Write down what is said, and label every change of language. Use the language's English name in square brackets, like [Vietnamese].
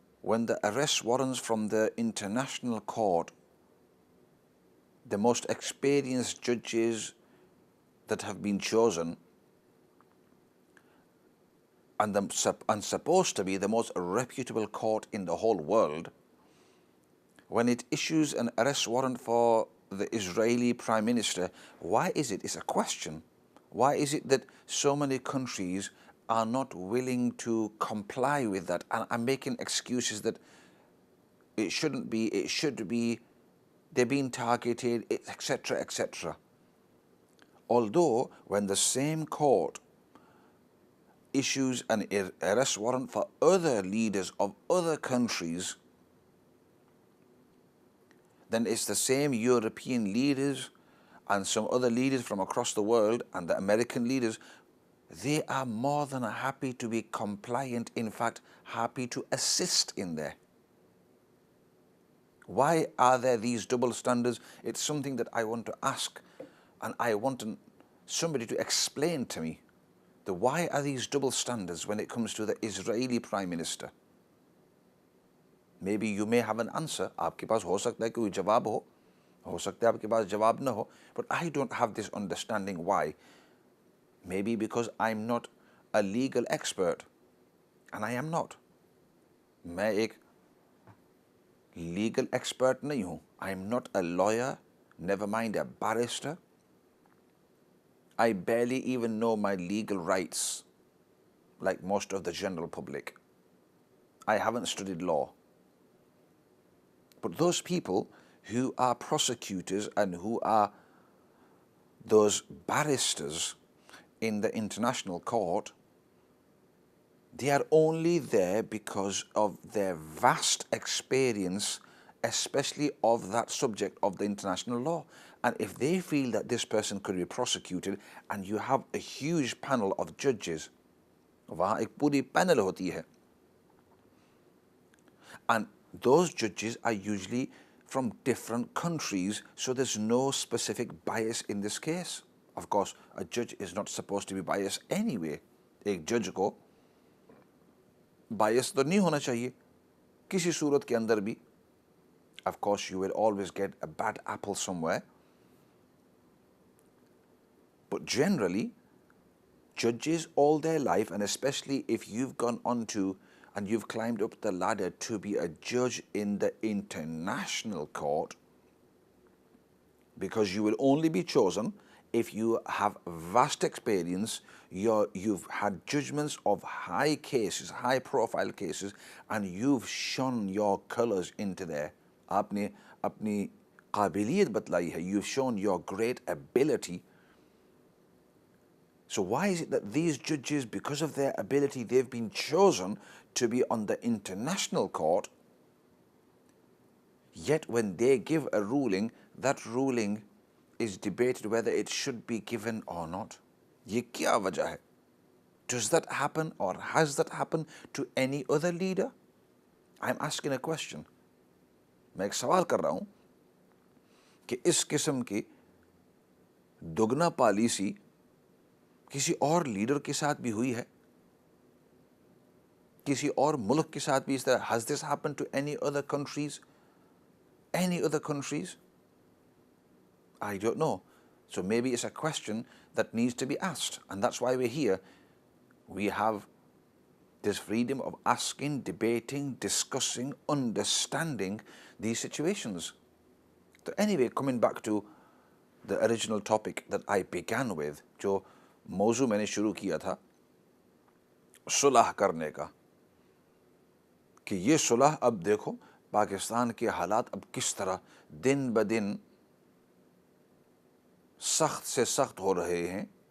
[English] when the arrest warrants from the international court, the most experienced judges that have been chosen and supposed to be the most reputable court in the whole world, when it issues an arrest warrant for the Israeli Prime Minister, why is it? It's a question. Why is it that so many countries are not willing to comply with that and are making excuses that it shouldn't be, it should be, they're being targeted, etc., etc. Although when the same court issues an arrest warrant for other leaders of other countries, then it's the same European leaders and some other leaders from across the world and the American leaders, they are more than happy to be compliant, in fact, happy to assist in there. Why are there these double standards? It's something that I want to ask, and I want somebody to explain to me. Why are these double standards when it comes to the Israeli Prime Minister? Maybe you may have an answer. [Urdu] آپ کے پاس ہو سکتا ہے کوئی جواب ہو سکتا ہے آپ کے پاس جواب نہ ہو. [English] But I don't have this understanding why. Maybe because I'm not a legal expert. And I am not. [Urdu] میں ایک legal expert نہیں ہوں. [English] I'm not a lawyer, never mind a barrister. I barely even know my legal rights like most of the general public. I haven't studied law. But those people who are prosecutors and who are those barristers in the international court, they are only there because of their vast experience, especially of that subject of the international law. And if they feel that this person could be prosecuted, and you have a huge panel of judges, [Urdu] وہاں ایک پوری panel ہوتی ہے, [English] and those judges are usually from different countries, so there's no specific bias in this case. Of course, a judge is not supposed to be biased anyway. [Urdu] ایک جج کو bias تو نہیں ہونا چاہیے کسی صورت کے اندر بھی. [English] Of course, you will always get a bad apple somewhere. But generally, judges all their life, and especially if you've gone on to and you've climbed up the ladder to be a judge in the international court, because you will only be chosen if you have vast experience, you've had judgments of high cases, high profile cases, and you've shone your colors into there. [Urdu] آپ نے اپنی قابلیت بتلائی ہے. [English] You've shown your great ability. So why is it that these judges, because of their ability, they've been chosen to be on the international court, yet when they give a ruling, that ruling is debated whether it should be given or not? [Urdu] یہ کیا وجہ ہے؟ [English] Does that happen or has that happened to any other leader? I'm asking a question. [Urdu] میں ایک سوال کر رہا ہوں کہ اس قسم کی دگنا پالیسی کسی اور لیڈر کے ساتھ بھی ہوئی ہے؟ کسی اور ملک کے ساتھ بھی اس طرح [English] has this happened to any other countries? Any other countries? I don't know. So maybe it's a question that needs to be asked, and that's why we're here. We have this freedom of asking, debating, discussing, understanding these situations. So anyway, coming back to the original topic that I began with, [Urdu] جو موضوع میں نے شروع کیا تھا صلح کرنے کا، کہ یہ صلح اب دیکھو پاکستان کے حالات اب کس طرح دن بدن سخت سے سخت ہو رہے ہیں.